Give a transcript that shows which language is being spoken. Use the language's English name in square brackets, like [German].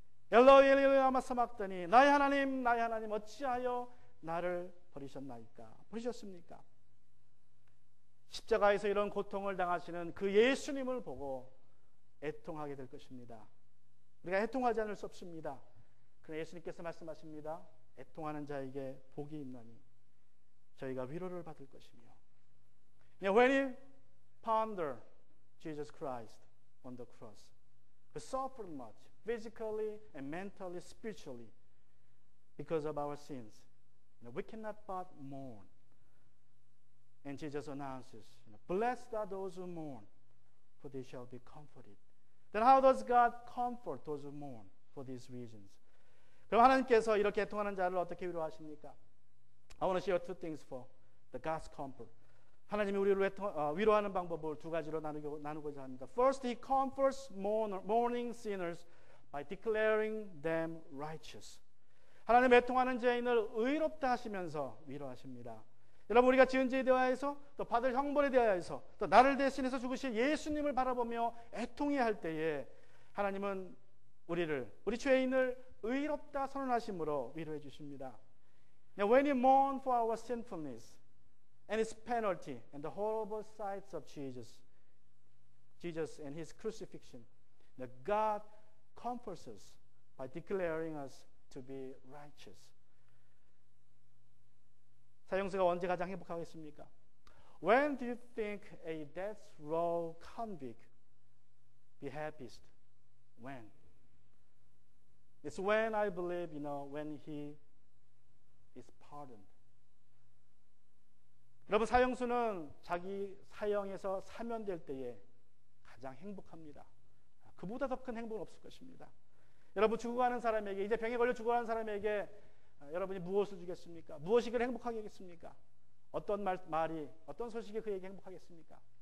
[Aramaic] Eloi, Eloi, lama sabachthani. [Korean] 나의 하나님, 어찌하여 나를 버리셨습니까? 십자가에서 이런 고통을 당하시는 그 예수님을 보고 애통하게 될 것입니다. 우리가 애통하지 않을 수 없습니다. 그러나 예수님께서 말씀하십니다. 애통하는 자에게 복이 있나니 저희가 위로를 받을 것이며. [English] When you ponder Jesus Christ on the cross, who suffered much, physically and mentally, spiritually, because of our sins, we cannot but mourn. And Jesus announces, blessed are those who mourn, for they shall be comforted. Then how does God comfort those who mourn for these reasons? [Korean] 그럼 하나님께서 이렇게 애통하는 자를 어떻게 위로하십니까? [English] I want to share two things for the God's comfort. [Korean] 하나님이 우리를 위로하는 방법을 두 가지로 나누고자 합니다. [English] First, He comforts mourning sinners by declaring them righteous. [Korean] 하나님 애통하는 죄인을 의롭다 하시면서 위로하십니다. 여러분, 우리가 지은 죄에 대하여서 또 받을 형벌에 대하여서 또 나를 대신해서 죽으신 예수님을 바라보며 애통해야 할 때에 하나님은 우리 죄인을 의롭다 선언하심으로 위로해 주십니다. [English] Now, when you mourn for our sinfulness and its penalty and the horrible sights of Jesus and His crucifixion, that God comforts us by declaring us to be righteous. [Korean] 사형수가 언제 가장 행복하겠습니까? [English] When do you think a death row convict be happiest? When? It's when I believe, when he is pardoned. [Korean] 여러분, 사형수는 자기 사형에서 사면될 때에 가장 행복합니다. 그보다 더 큰 행복은 없을 것입니다. 여러분, 죽어가는 사람에게, 이제 병에 걸려 죽어가는 사람에게 여러분이 무엇을 주겠습니까? 무엇이 그를 행복하게 하겠습니까? 어떤 말이, 어떤 소식이 그에게 행복하겠습니까?